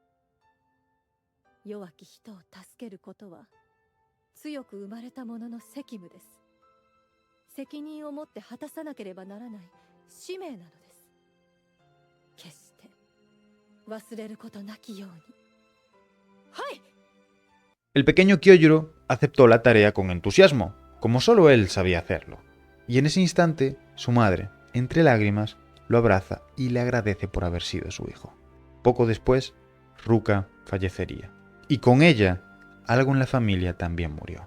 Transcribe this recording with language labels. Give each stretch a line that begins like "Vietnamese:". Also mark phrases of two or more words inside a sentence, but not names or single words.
Japanese: 弱き人を助けることは強く生まれた者の責務です。責任を持って果たさなければならない使命なのです。決して忘れることなきように。はい。
Spanish: El pequeño Kyojuro aceptó la tarea con entusiasmo, como solo él sabía hacerlo. Y en ese instante, su madre, entre lágrimas, lo abraza y le agradece por haber sido su hijo. Poco después, Ruka fallecería. Y con ella, algo en la familia también murió.